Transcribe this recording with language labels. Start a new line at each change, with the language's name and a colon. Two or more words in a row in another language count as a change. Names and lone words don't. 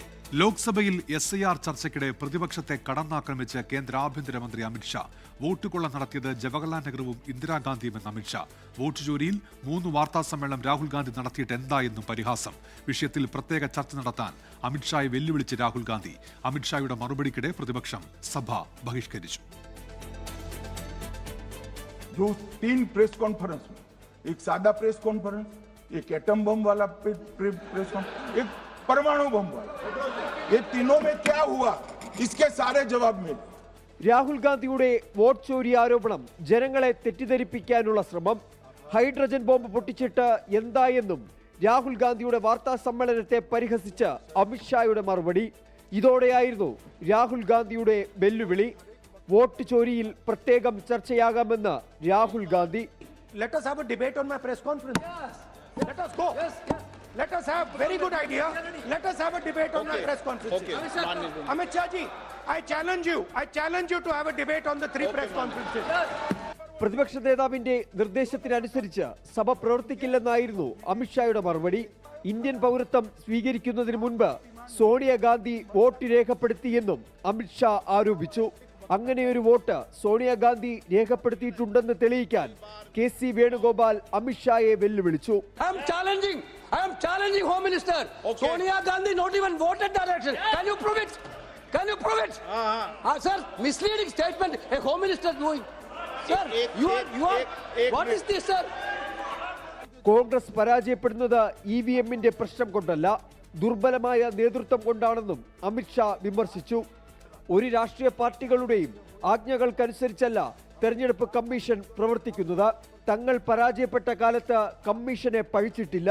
Malayalam: ലോക്സഭയിൽ SIR ചർച്ചയ്ക്കിടെ പ്രതിപക്ഷത്തെ കടന്നാക്രമിച്ച് കേന്ദ്ര ആഭ്യന്തരമന്ത്രി അമിത്ഷാ. വോട്ട് കൊള്ള നടത്തിയത് ജവഹർലാൽ നെഹ്റുവും ഇന്ദിരാഗാന്ധിയുമെന്ന് അമിത്ഷാ. വോട്ട് ചോരിയിൽ 3 വാർത്താ സമ്മേളനം രാഹുൽ ഗാന്ധി നടത്തിയിട്ട് എന്തായെന്നും പരിഹാസം. വിഷയത്തിൽ പ്രത്യേക ചർച്ച നടത്താൻ അമിത്ഷായെ വെല്ലുവിളിച്ച് രാഹുൽ ഗാന്ധി. അമിത്ഷായുടെ മറുപടിക്കിടെ പ്രതിപക്ഷം സഭ ബഹിഷ്കരിച്ചു.
Hindi: जो 3
English: press conference
Hindi: में, एक सादा
English: press conference,
Hindi: एक
English: atom bomb
Hindi: वाला
English: press conference,
Hindi: एक परमाणु बम वाला, ये तीनों में क्या हुआ, इसके सारे जवाब मिले.
Malayalam: രാഹുൽ ഗാന്ധിയുടെ വോട്ട് ചോരി ആരോപണം ജനങ്ങളെ തെറ്റിദ്ധരിപ്പിക്കാനുള്ള ശ്രമം.
English: hydrogen bomb
Malayalam: പൊട്ടിച്ചിട്ട് എന്തായെന്നും രാഹുൽ ഗാന്ധിയുടെ വാർത്താ സമ്മേളനത്തെ പരിഹസിച്ച് അമിത്ഷായുടെ മറുപടി. ഇതോടെയായിരുന്നു രാഹുൽ ഗാന്ധിയുടെ വെല്ലുവിളി. വോട്ട് ചോരിയിൽ പ്രത്യേകം ചർച്ചയാകാമെന്ന് രാഹുൽ ഗാന്ധി.
English: Let us have a debate on my press conference. Let us go. Let us have very good idea. Let us have a debate on my press conference. Amit Shah ji, I challenge you to have a debate on the 3 press conferences.
Malayalam: പ്രതിപക്ഷ നേതാവിന്റെ നിർദ്ദേശത്തിനനുസരിച്ച് സഭ പ്രവർത്തിക്കില്ലെന്നായിരുന്നു അമിത്ഷായുടെ മറുപടി. ഇന്ത്യൻ പൗരത്വം സ്വീകരിക്കുന്നതിന് മുൻപ് സോണിയാഗാന്ധി വോട്ട് രേഖപ്പെടുത്തിയെന്നും അമിത്ഷാ ആരോപിച്ചു. അങ്ങനെയൊരു വോട്ട് സോണിയാഗാന്ധി രേഖപ്പെടുത്തിയിട്ടുണ്ടെന്ന് തെളിയിക്കാൻ KC വേണുഗോപാൽ അമിത്ഷായെ വെല്ലുവിളിച്ചു.
English: I am challenging Home Minister. Sonia Gandhi not even voted that election. Can you prove it? Can you prove it? Sir, misleading statement a home minister doing. Sir, you are. What is this, sir?
Malayalam: കോൺഗ്രസ് പരാജയപ്പെടുന്നത് EVM-ന്റെ പ്രശ്നം കൊണ്ടല്ല, ദുർബലമായ നേതൃത്വം കൊണ്ടാണെന്നും അമിത്ഷാ വിമർശിച്ചു. ഒരു രാഷ്ട്രീയ പാർട്ടികളുടെയും ആജ്ഞകൾക്കനുസരിച്ചല്ല തെരഞ്ഞെടുപ്പ് കമ്മീഷൻ പ്രവർത്തിക്കുന്നത്. തങ്ങൾ പരാജയപ്പെട്ട കാലത്ത് കമ്മീഷനെ പഴിച്ചിട്ടില്ല.